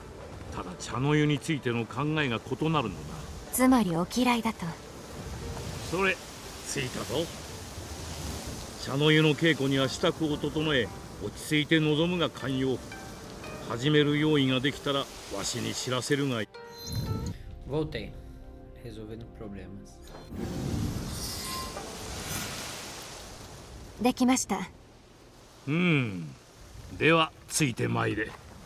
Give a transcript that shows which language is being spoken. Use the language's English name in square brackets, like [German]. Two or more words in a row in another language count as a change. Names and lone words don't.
[Japanese] ただ茶の湯についての考えが異なるのだ。つまりお嫌いだと。それついたぞ。茶の湯の稽古には支度を整え、落ち着いて臨むが肝要。始める用意ができたらわしに知らせるがいい。 [Portuguese] Voltei. Resolvendo problemas. [Japanese] できました。ではついてまいれ。